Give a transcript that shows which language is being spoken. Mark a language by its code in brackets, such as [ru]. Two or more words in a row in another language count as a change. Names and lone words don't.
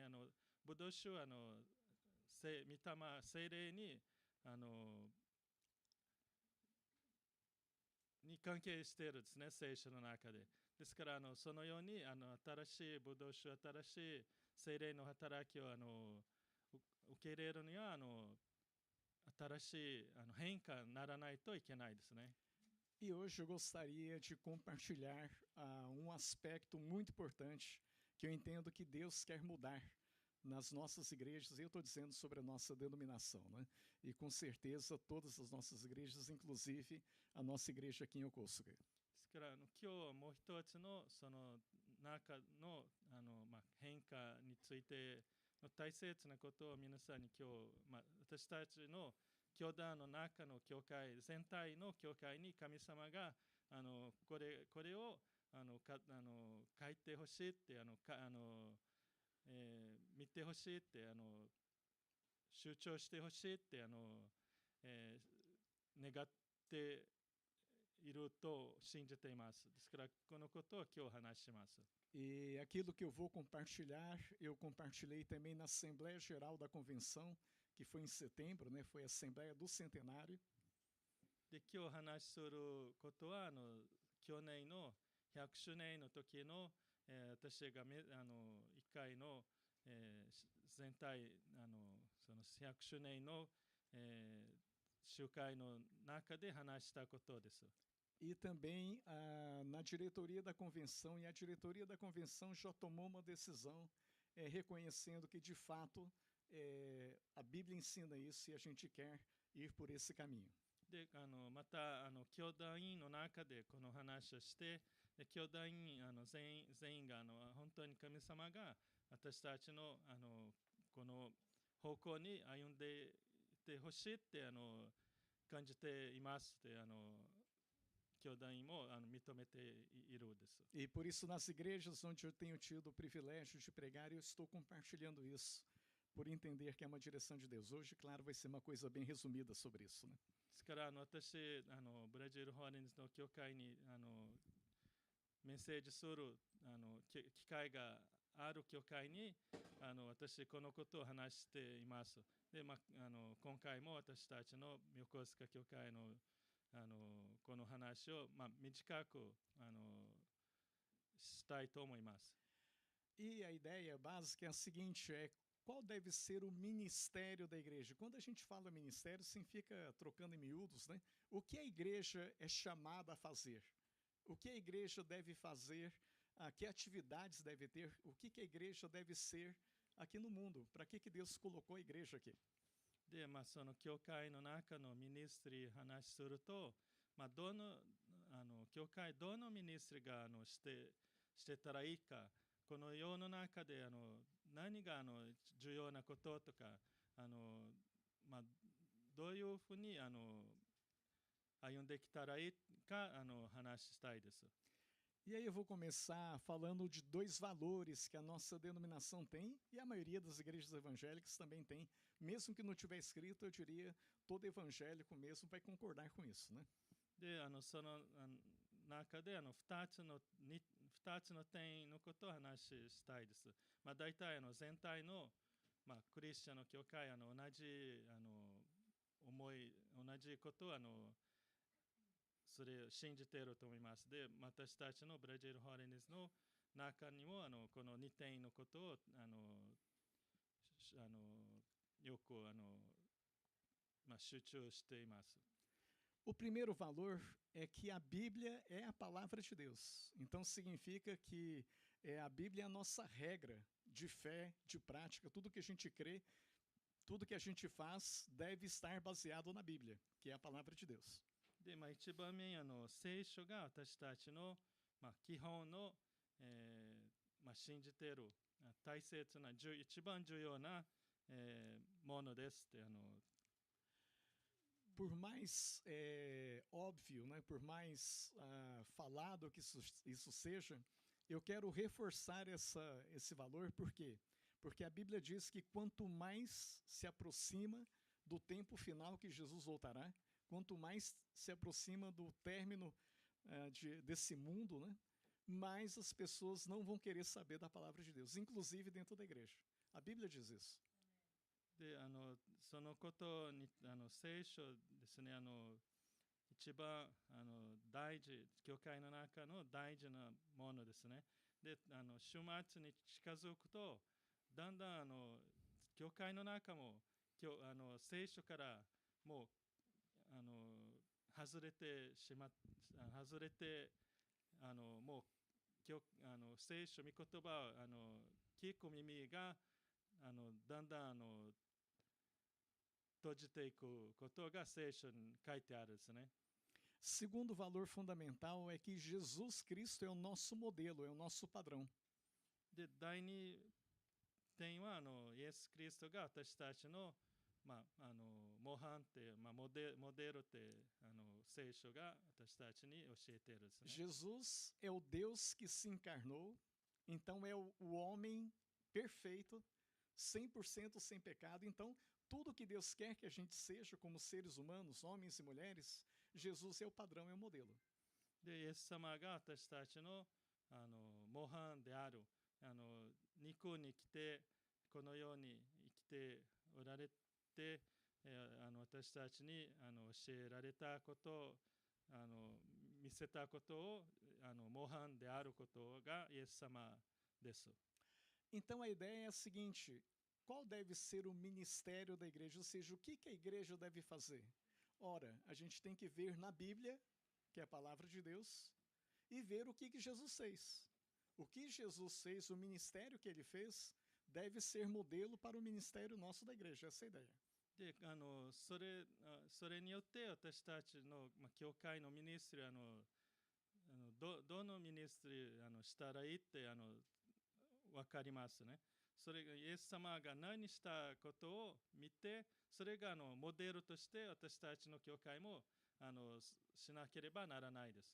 [ja] ブドウ酒は御霊、聖霊に関係しているですね、聖書の中で。ですからそのように新しいブドウ酒、新しい聖霊の働きを受け入れるには新しい変化にならないといけないですね。 [pt] E hoje eu gostaria de compartilhar um aspecto muito importante que eu entendo que Deus quer mudar nas nossas igrejas, e eu estou dizendo sobre a nossa denominação, né? E com certeza todas as nossas igrejas, inclusive a nossa igreja aqui em Yokosuka. [ja] ですから今日もう一つのその中の変化についての大切なことを皆さんに今日、私たちの教団の中の教会全体の教会に神様がこれを書いてほしいって見てほしいって集中してほしいって願っていると信じています。ですからこのことを今日話します。 [pt] E aquilo que eu vou compartilhar, eu compartilhei também na Assembleia Geral da Convenção, que foi em setembro, né? Foi a Assembleia do Centenário. [ja] で今日話することは去年の100周年の時の、私が1回の、全体その100周年の、集会の中で話したことです。 [pt] E também na diretoria da convenção, e a diretoria da convenção já tomou uma decisão reconhecendo que, de fato, a Bíblia ensina isso e a gente quer ir por esse caminho. [ja] でまた教団員の中でこの話をしてで教団員全員が本当に神様が私たちのこの方向に歩んでいってほしいって感じていますって教団員も認めているです。 [pt] E por isso nas igrejas onde eu tenho tido o privilégio de pregar, eu estou compartilhando isso, por entender que é uma direção de Deus. Hoje, claro, vai ser uma coisa bem resumida sobre isso, né? [ja] ですから私ブラジル・ホーレンズの教会にメッセージする機会がある教会に私このことを話しています。で、今回も私たちの横須賀教会のこの話を、短くしたいと思います。 [pt] E a ideia básica é a seguinte: qual deve ser o ministério da igreja? Quando a gente fala ministério, significa, trocando em miúdos, né? O que a igreja é chamada a fazer? O que a igreja deve fazer? Que atividades deve ter? O que a igreja deve ser aqui no mundo? Para que Deus colocou a igreja aqui? [ja] で、その教会の中のミニストリー話すると、教会どのミニストリーがしてたらいいか、この世の中で何が重要なこととかどういうふうに歩んできたらいいか話したいです。 [pt] E aí eu vou começar falando de dois valores que a nossa denominação tem e a maioria das igrejas evangélicas também tem. Mesmo que não tiver escrito, eu diria, todo evangélico mesmo vai concordar com isso, né? [ja] で、その中で2つの点のことを話したいです。大体全体の、クリスチャンの教会同じ同じことをそれを信じていると思います。で、私たちのブラジル・ホーレンズの中にもこの2点のことをよく集中しています。 [pt] O primeiro valor é que a Bíblia é a palavra de Deus. Então significa que a Bíblia é a nossa regra de fé, de prática. Tudo que a gente crê, tudo que a gente faz deve estar baseado na Bíblia, que é a palavra de Deus. [ja] で、一番目聖書が私たちの、基本の、信じている大切な一番重要な、ものですって [pt] Por mais óbvio, né, por mais falado que isso seja, eu quero reforçar esse valor, por quê? Porque a Bíblia diz que quanto mais se aproxima do tempo final que Jesus voltará, quanto mais se aproxima do término desse mundo, né, mais as pessoas não vão querer saber da palavra de Deus, inclusive dentro da igreja. A Bíblia diz isso. [ja] でそのことに聖書ですね一番大事教会の中の大事なものですね。で週末に近づくとだんだん教会の中も聖書からもう外れてしまっ外れてもう聖書御言葉を聞く耳がだんだん閉じていくことが聖書に書いてあるんですね。 [pt] Segundo valor fundamental é que Jesus Cristo é o nosso modelo, é o nosso padrão. [ja] で、第二点はイエス・キリストが私たちの、模範って、モデルって聖書が私たちに教えているんですね。 [pt] Jesus é o Deus que se encarnou, então é o homem perfeito, 100% sem pecado. Então, tudo que Deus quer que a gente seja como seres humanos, homens e mulheres, Jesus é o padrão, é o modelo. [ja] で、イエス様が私たちの模範である肉に来てこのように生きておられて、私たちに教えられたこと見せたことを模範であることがイエス様です。 [pt] Então a ideia é a seguinte: qual deve ser o ministério da igreja? Ou seja, o que a igreja deve fazer? Ora, a gente tem que ver na Bíblia, que é a palavra de Deus, e ver o que Jesus fez. O que Jesus fez, o ministério que ele fez, deve ser modelo para o ministério nosso da igreja. Essa é a ideia. [ja] でそれによって私たちの、教会のミニストリーどのミニストリーしたらいいって分かりますね。それがイエス様が何したことを見て、それがモデルとして私たちの教会もしなければならないです。